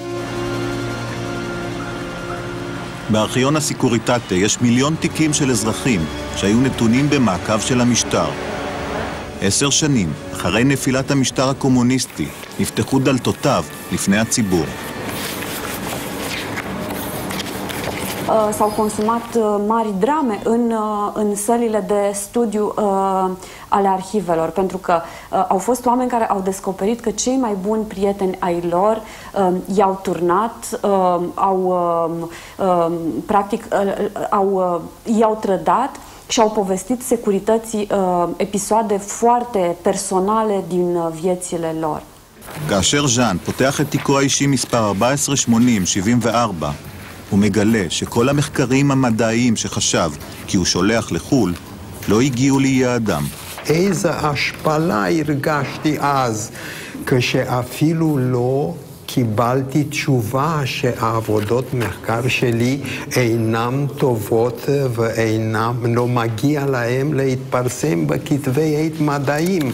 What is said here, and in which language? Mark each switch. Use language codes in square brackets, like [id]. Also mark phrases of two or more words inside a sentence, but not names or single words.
[he] בארכיון הסיקוריטטה יש מיליון תיקים של אזרחים שהיו נתונים במעקב של המשטר. 10 שנים אחרי נפילת המשטר הקומוניסטי נפתחו דלתותיו לפני הציבור. [ro] s-au consumat mari drame în sălile de studiu ale arhivelor, pentru că au fost oameni care au descoperit că cei mai buni prieteni ai lor i-au turnat, practic i-au trădat și au povestit securității episoade foarte personale din viețile lor. [he] כאשר ז'אן פותח את תיקו האישי מספר 148074, הוא מגלה שכל המחקרים המדעיים שחשב כי הוא שולח לחול לא הגיעו ליעדם. איזה השפלה הרגשתי אז, כשאפילו לא קיבלתי תשובה שהעבודות מחקר שלי אינם טובות ואינם, לא מגיע להם להתפרסם בכתבי עת מדעיים.